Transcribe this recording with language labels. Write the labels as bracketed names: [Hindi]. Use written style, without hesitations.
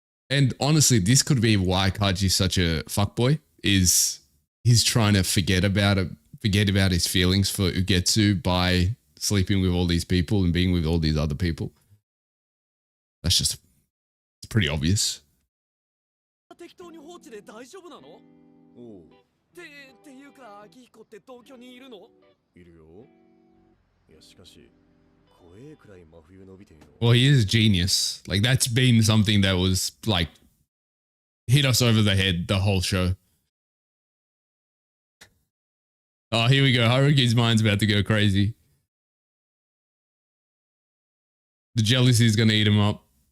[English] And honestly, this could be why Kaji's such a fuckboy, is he's trying to forget about his feelings for Ugetsu by sleeping with all these people and being with all these other people. It's pretty obvious. [Japanese] 適当に放置で大丈夫なの？おう、っていうか、秋彦って東京にいるの？いるよ。いやしかし、怖えくらい真冬伸びているの。 [English] Well, he is a genius. Like, that's been something that was like hit us over the head the whole show. Oh, here we go. Haruki's mind's about to go crazy. The jealousy is going to eat him up.